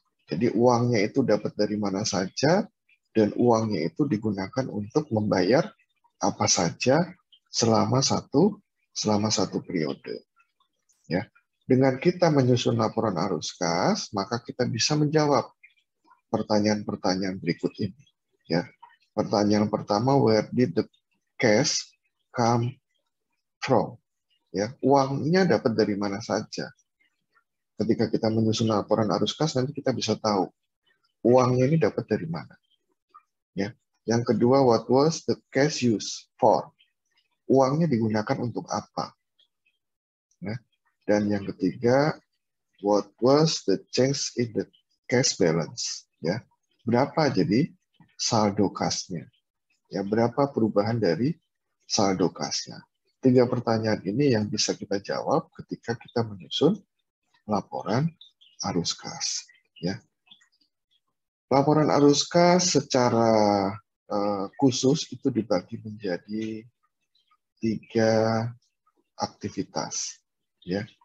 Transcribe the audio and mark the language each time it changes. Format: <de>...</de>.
<id>Jadi uangnya itu dapat dari mana saja dan uangnya itu digunakan untuk membayar apa saja selama satu periode. Ya, dengan kita menyusun laporan arus kas, maka kita bisa menjawab pertanyaan-pertanyaan berikut ini. Ya, pertanyaan pertama,</id> <en>where did the cash come from?</en> <id>Ya, uangnya dapat dari mana saja. Ketika kita menyusun laporan arus kas, nanti kita bisa tahu uangnya ini dapat dari mana. Ya. Yang kedua,</id> <en>what was the cash used for?</en> <id>Uangnya digunakan untuk apa? Ya. Dan yang ketiga,</id> <en>what was the change in the cash balance?</en> <id>Ya. Berapa jadi saldo kasnya? Ya, berapa perubahan dari saldo kasnya? 3 pertanyaan ini yang bisa kita jawab ketika kita menyusun laporan arus kas. Ya. Laporan arus kas secara khusus itu dibagi menjadi 3 aktivitas. Ya.</id>